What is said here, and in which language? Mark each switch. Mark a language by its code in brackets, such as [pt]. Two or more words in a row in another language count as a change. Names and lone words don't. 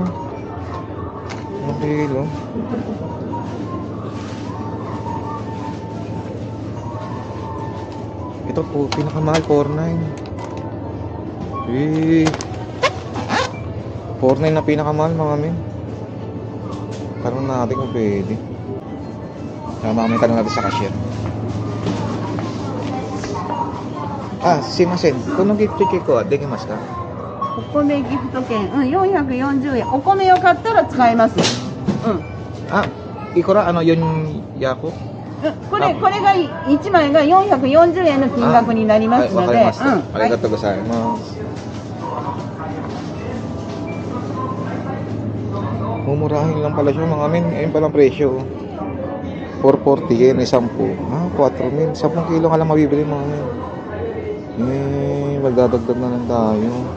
[tl] Okay, lo. Ito po, pinakamahal, 4,900. 4,900 na pinakamahal mga men. Tanong natin kung pwede. Mga men, tanong natin sa cashier. [ja] Simasen. このギフト券はできますか？お米ギフト券、440円。お米を買ったら使えます。いくらyun yako? これが1枚が440円の金額になりますので、ありがとうございます。 [tl] Mumurahin lang pala siya mga men. Ayun palang presyo. 440 yen, 10. 4,000. 10 kilo nga lang mabibili mga men. Magdadagdag na lang tayo.